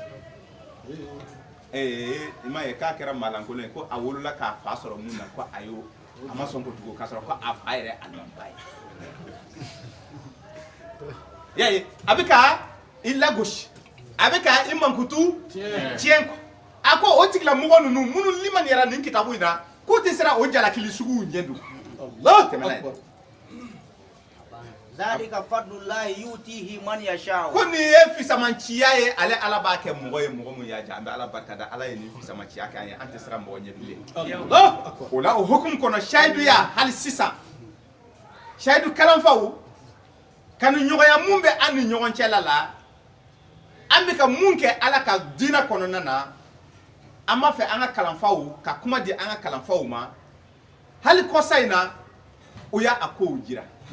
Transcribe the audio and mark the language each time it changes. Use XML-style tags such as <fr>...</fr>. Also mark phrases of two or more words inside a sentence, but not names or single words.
<bm>i m'a ye k'a kɛra maalankolon ye ko a wolola k'a fa sɔrɔ mun na ko a ma sɔn ko tugu k'a sɔrɔ ko a fa yɛrɛ alimamiba ye y'a ye a bɛ ka i lagosi a bɛ ka i mankutu tiɲɛ quoi a ko o tigilamɔgɔ ninnu minnu limaniyara nin kitabu in na k'o tɛ sira o jalakili suguw ɲɛ don tɛmɛna ye</bm> <ar>ذلك فضل الله يؤتيه من يشاء</ar> <bm>ko nin ye fisamaciya ye ale ala b'a kɛ mɔgɔ ye mɔgɔ min y'a diya an bɛ ala barika da ala ye nin fisamaciya kɛ an ye an tɛ siran mɔgɔ ɲɛ bilen o la o hukumu kɔnɔ shahiduya hali sisan shahidu kalanfaw ka ni ɲɔgɔnya mun bɛ an ni ɲɔgɔn cɛla la an bɛ ka mun kɛ ala ka diinɛ kɔnɔna na an b'a fɛ an ka kalanfaw ka kuma di an ka kalanfaw ma hali kɔsa in na o y'a kow jira</bm>